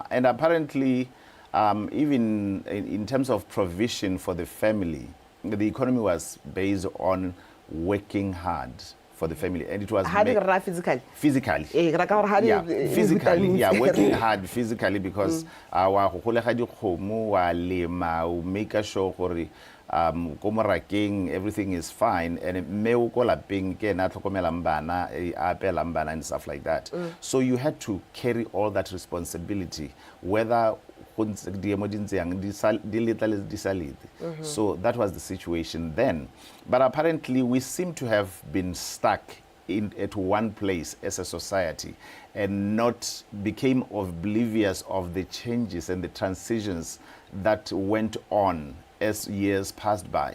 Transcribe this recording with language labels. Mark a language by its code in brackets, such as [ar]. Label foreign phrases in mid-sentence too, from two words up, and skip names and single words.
[en] And apparently, even in terms of provision for the family, the economy was based on working hard for the family, and it was physically. Physically, working hard physically, because [tn] wa go golega dikgomo wa lema o [en] make sure [tn] gore ko morakeng [en] everything is fine, and [tn] mme o ko lapeng ke na tlhokomelang bana a apelang bana [en] and stuff like that. So you had to carry all that responsibility, whether so that was the situation then. But apparently we seem to have been stuck at one place as a society and not became oblivious of the changes and the transitions that went on as years passed by.